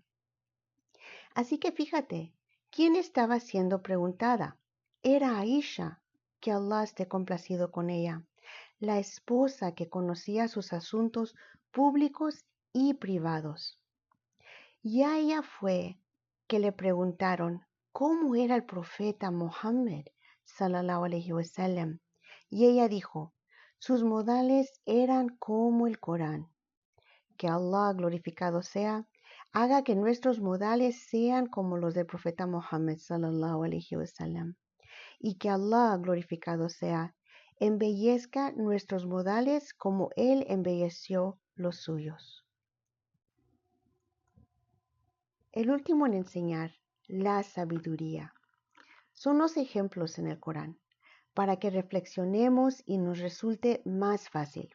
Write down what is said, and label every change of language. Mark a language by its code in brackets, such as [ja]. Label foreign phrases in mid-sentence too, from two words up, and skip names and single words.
[es] Así que fíjate, ¿quién estaba siendo preguntada? Era Aisha, que Allah esté complacido con ella, la esposa que conocía sus asuntos públicos y privados. Y a ella fue que le preguntaron cómo era el profeta Muhammad, [ar] صلى الله عليه وسلم, [es] y ella dijo, sus modales eran como el Corán. Que Allah, glorificado sea, haga que nuestros modales sean como los del profeta Muhammad [ar] صلى الله عليه وسلم, [es] y que Allah, glorificado sea, embellezca nuestros modales como Él embelleció los suyos. El último en enseñar, la sabiduría. Son los ejemplos en el Corán, para que reflexionemos y nos resulte más fácil.